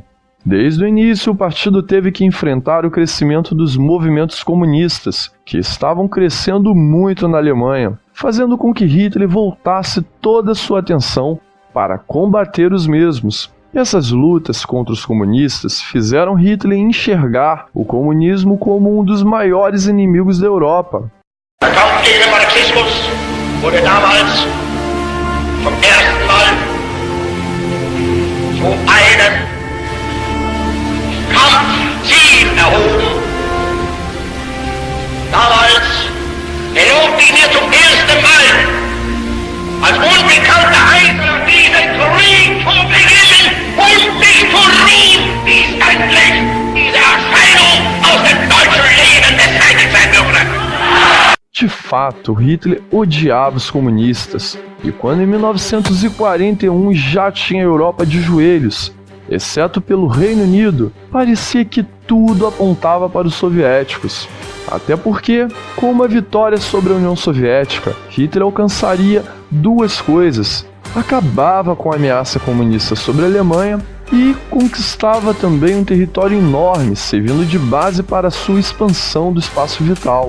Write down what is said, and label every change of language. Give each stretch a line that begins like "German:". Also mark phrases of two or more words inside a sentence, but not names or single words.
Portuguese: Desde o início, o partido teve que enfrentar o crescimento dos movimentos comunistas, que estavam crescendo muito na Alemanha, fazendo com que Hitler voltasse toda a sua atenção para combater os mesmos. E essas lutas contra os comunistas fizeram Hitler enxergar o comunismo como um dos maiores inimigos da Europa.
German: Der Kampf gegen den Marxismus wurde damals zum ersten Mal zu einem Kampfziel erhoben. Damals erlobte ich mir zum ersten Mal als unbekannter Einzelner diesen Krieg zu beginnen und mich zu rief dies endlich diese Erscheinung aus dem deutschen Leben beseitigt sein dürfte.
Portuguese: De fato, Hitler odiava os comunistas, e quando em 1941 já tinha a Europa de joelhos, exceto pelo Reino Unido, parecia que tudo apontava para os soviéticos. Até porque, com uma vitória sobre a União Soviética, Hitler alcançaria duas coisas: acabava com a ameaça comunista sobre a Alemanha e conquistava também um território enorme, servindo de base para sua expansão do espaço vital.